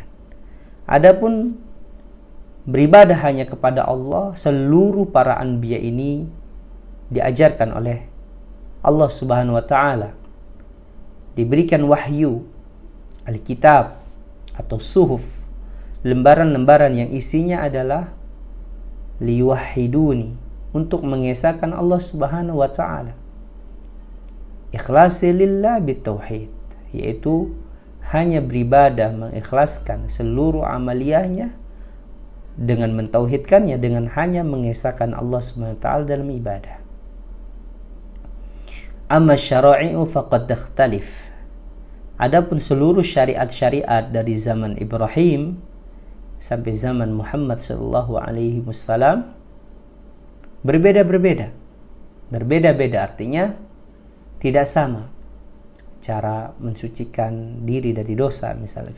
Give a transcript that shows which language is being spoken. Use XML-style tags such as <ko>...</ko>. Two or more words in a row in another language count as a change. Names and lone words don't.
<id>Adapun beribadah hanya kepada Allah, seluruh para anbiya ini diajarkan oleh Allah</id> <ar>سبحانه وتعالى.</ar> <id>Diberikan wahyu, Alkitab atau suhuf, lembaran-lembaran yang isinya adalah liwahiduni, untuk mengesahkan Allah</id> <ar>سبحانه وتعالى. إخلاص لله بالتوحيد,</ar> <id>yaitu hanya beribadah mengikhlaskan seluruh amaliyahnya dengan mentauhidkannya, dengan hanya mengesahkan Allah</id> <ar>سبحانه وتعالى</ar> <id>dalam ibadah.</id> <ar>أما الشرائع فقد تختلف.</ar> <id>Adapun seluruh syariat-syariat dari zaman Ibrahim sampai zaman Muhammad</id> <ar>صلى الله عليه وسلم</ar> <id>berbeda-beda. Berbeda-beda artinya tidak sama cara mensucikan diri dari dosa misalkan.</id>